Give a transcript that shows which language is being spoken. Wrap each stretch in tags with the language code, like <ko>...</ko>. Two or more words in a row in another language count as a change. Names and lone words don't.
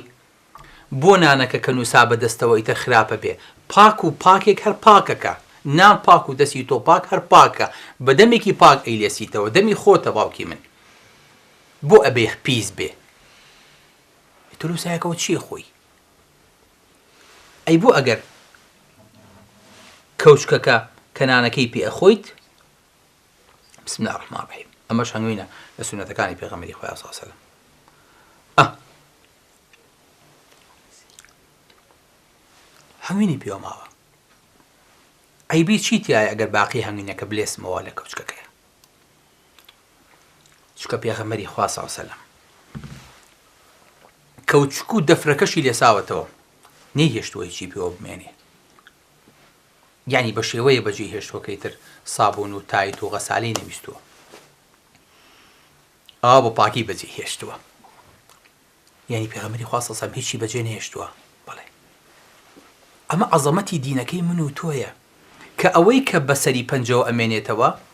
<ckb>بۆ نانەکە کە نووسا بەدەستەوە ئیتر خراپە بێ، پاک و پاکێک هەر پاکەکە، نان پاک و دەستی تۆ پاک هەر پاکە بە دەمێکی پاک ئەیلێسیتەوە دەمی خۆتە باوکی من بۆ ئەبێ پیس بێ تۆ لەو سایەکەوە چییە خۆی ئەی بۆ ئەگەر کەوچکەکە کەنانەکەی پێ ئەخۆیت</ckb> <ar>بسم الله الرحمن الرحیم</ar> <ckb>ئەمەش هەنگوینە لە سونەتەکانی پێغەمبەری خۆی</ckb> <ar>صلی الله علیه وسلم</ar> <ckb>هەنگوینی پێوە ماوە ئەیبی چی تایە ئەگەر باقی هەنگوینەکە بلێسمەوە لە کەوچکەکەیە چکە پێغەمبەری خوا</ckb> <ar>صلی الله علیه وسلم</ar> <ckb>کەوچک و دەفرەکەشی لێساوەتەوە نەیهێشتووە هیچی پێوە بمێنێ یعنی بە شێوەیە بەجێ هێشتووەکەی تر سابوون و تایت و غەسالی نەویستووە ئاوا بە پاکی بەجێ هێشتووە یعنی پێغەمبەری خوا</ckb> <ar>صلی الله علیه وسلم</ar> <ckb>هیچی بەجێ نەهێشتووە بەڵێ ئەمە عەزەمەتی دینەکەی من و تۆیە کە ئەوەی کە بەسەری پەنجەوە ئەمێنێتەوە</ckb>